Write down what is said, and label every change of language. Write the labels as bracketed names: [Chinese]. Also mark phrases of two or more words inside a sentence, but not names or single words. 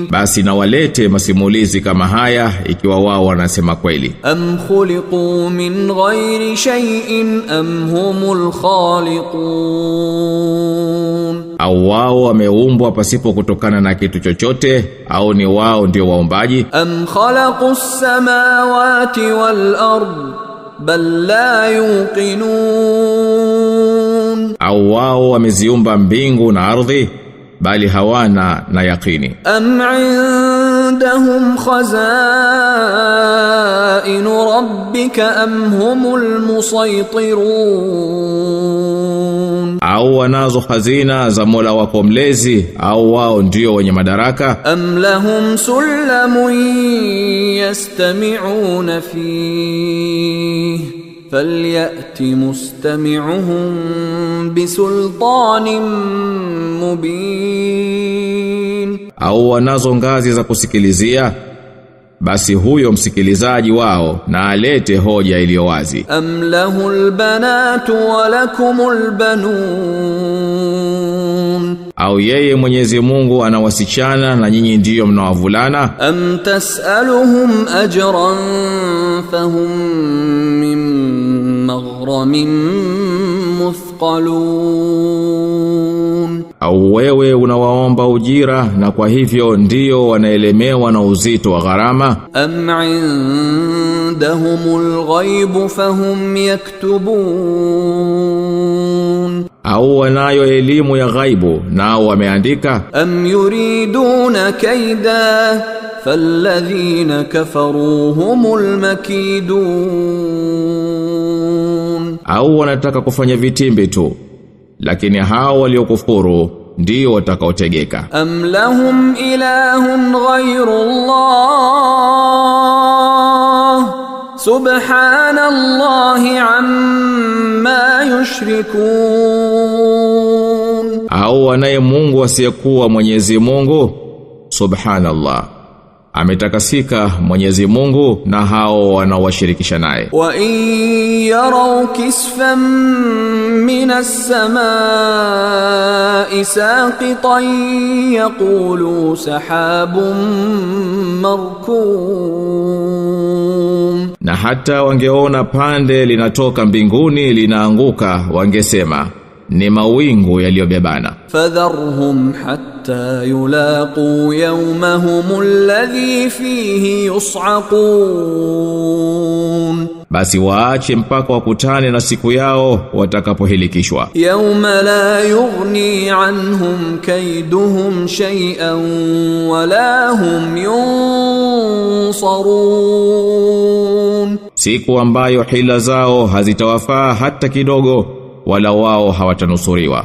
[Swahili] basi na walete masimulizi kama haya ikiwa wao wanasema kweli. [Arabic] أم خلقوا من غير شيء أم هم الخالقون, [Swahili] au wao wameumbwa pasipo kutokana na kitu chochote, au ni wao ndio waumbaji. [Arabic] أم خلقوا السماوات والأرض بل لا يوقنون [Swahili] au wao wameziumba mbingu na ardhi bali hawana na yaqini [Arabic] أم عندهم خزائن ربك أم هم المسيطرون [Swahili] au wanazo hazina za Mola wako mlezi au wao ndio wenye madaraka [Arabic] أم لهم سلم يستمعون فيه فليأت مستمعهم بسلطان مبين [Swahili] au wanazo ngazi za kusikilizia basi huyo msikilizaji wao na alete hoja iliyo wazi [Arabic] أم له البنات ولكم البنون [Swahili] au yeye Mwenyezi Mungu ana wasichana na nyinyi ndiyo mnawavulana [Arabic] أم تسألهم أجرا فهم من مغرم مثقلون [Swahili] au wewe unawaomba ujira na kwa hivyo ndio wanaelemewa na uzito wa gharama [Arabic] أم عندهم الغيب فهم يكتبون [Swahili] au wanayo elimu ya ghaibu nao wameandika [Arabic] أم يريدون كيدا فالذين كفروا هم المكيدون [Swahili] au wanataka kufanya vitimbi tu lakini hao waliokufuru ndio watakaotegeka [Arabic] أم لهم إله غير الله سبحان الله عما يشركون [Swahili] au wanaye Mungu asiyekuwa Mwenyezi Mungu subhanallah ametakasika Mwenyezi Mungu na hao wanaowashirikisha naye [Arabic] وَإِن يَرَوْا كِسْفًا مِّنَ السَّمَاءِ سَاقِطًا يَقُولُوا سَحَابٌ مَّرْكُومٌ [Swahili] na hata wangeona pande linatoka mbinguni linaanguka wangesema ni mawingu yaliyobebana [Arabic] فَذَرْهُمْ حَتَّى يُلَاقُوا يَوْمَهُمُ الَّذِي فِيهِ يُصْعَقُونَ [Swahili] basi waache mpaka wakutane na siku yao watakapohilikishwa [Arabic] يَوْمَ لَا يُغْنِي عَنْهُمْ كَيْدُهُمْ شَيْئًا وَلَا هُمْ يُنصَرُونَ [Swahili] siku ambayo hila zao hazitawafaa hata kidogo wala wao hawatanusuriwa